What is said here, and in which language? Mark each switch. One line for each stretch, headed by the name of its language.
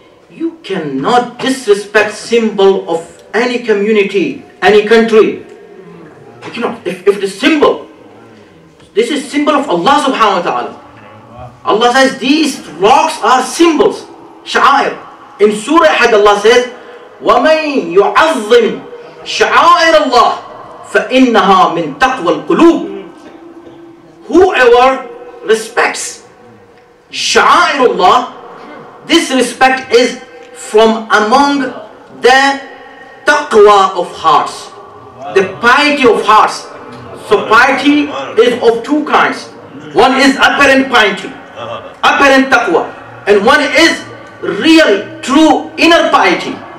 English: You cannot disrespect symbol of any community, any country. You cannot. If the symbol, this is symbol of Allah subhanahu wa ta'ala. Allah says these rocks are symbols, sha'air. In Surah Had Allah says,
Arabic: وَمَن يُعَظِّمْ شَعَائِرَ اللَّهِ فَإِنَّهَا مِن تَقْوَى الْقُلُوبِ.
English: Whoever respects Sha'airullah, this respect is from among the taqwa of hearts, the piety of hearts. So piety is of two kinds. One is apparent piety, apparent taqwa, and one is real, true inner piety.